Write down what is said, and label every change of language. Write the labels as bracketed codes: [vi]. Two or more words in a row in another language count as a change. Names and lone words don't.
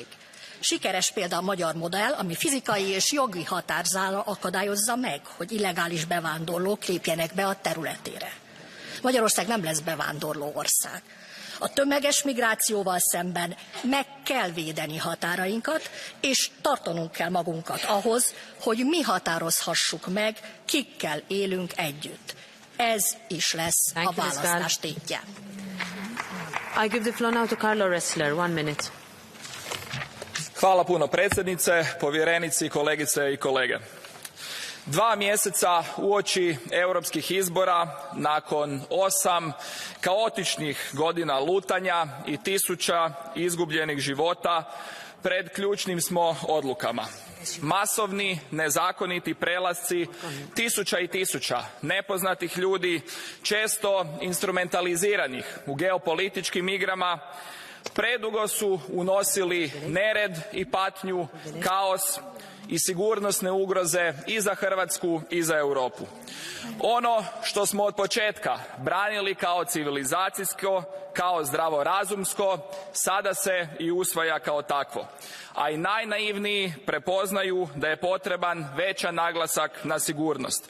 [hu] Sikeres példa a magyar modell, ami fizikai és jogi határzála akadályozza meg, hogy illegális bevándorlók lépjenek be a területére. Magyarország nem lesz bevándorló ország. A tömeges migrációval szemben meg kell védeni határainkat, és tartanunk kell magunkat ahhoz, hogy mi határozhassuk meg, kikkel élünk együtt. Ez is lesz a választás tétje. [en] I give the floor now to Carlo Ressler, 1 minute. [hr] Hvala puno predsjednice, povjerenici, kolegice i kolege. 2 mjeseca uoči europskih izbora, nakon 8 kaotičnih godina lutanja i 1000 izgubljenih života, pred ključnim smo odlukama. Masovni, nezakoniti prelasci, 1000 i 1000 nepoznatih ljudi, često instrumentaliziranih u geopolitičkim igrama, predugo su unosili nered i patnju, kaos i sigurnosne ugroze i za Hrvatsku i za Europu. Ono što smo od početka branili kao civilizacijsko, kao zdravorazumsko, sada se i usvaja kao takvo. A i najnaivniji prepoznaju da je potreban veća naglasak na sigurnost.